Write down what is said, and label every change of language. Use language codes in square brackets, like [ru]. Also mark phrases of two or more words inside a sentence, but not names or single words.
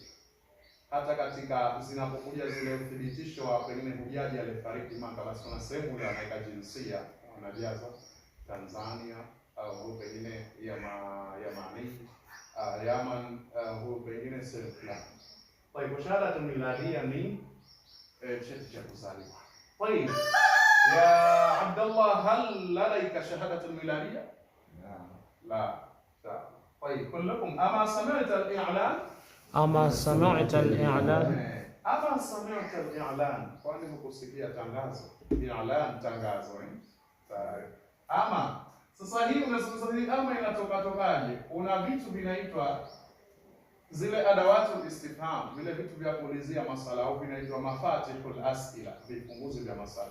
[sw] Hata katika zinapokuja zile uthibitisho wa pengine hujaji alifariki Maka, basi kuna sehemu ile anaweka jinsia, anajaza Tanzania au pengine Yamani, Yaman au pengine sehemu fulani. Kwa hivyo [ar] شهادة ميلادية [sw] ni cheti cha kuzaliwa. [ar] طيب يا عبد الله هل لديك شهادة ميلادية؟ لا. طيب كلكم أما سمعت الإعلان؟ أما سمعت الإعلان؟ أما سمعت الإعلان؟ [sw] kwani mkusikia tangazo? I'lan tangazo ama sasa hii unasema ama inatoka tokaje? Kuna vitu vinaitwa zile [ar] أدوات الاستفهام, [sw] vile vitu vya kuulizia masala au vinaitwa [ar] مفاتيح الأسئلة, [sw] vifunguzi vya masala.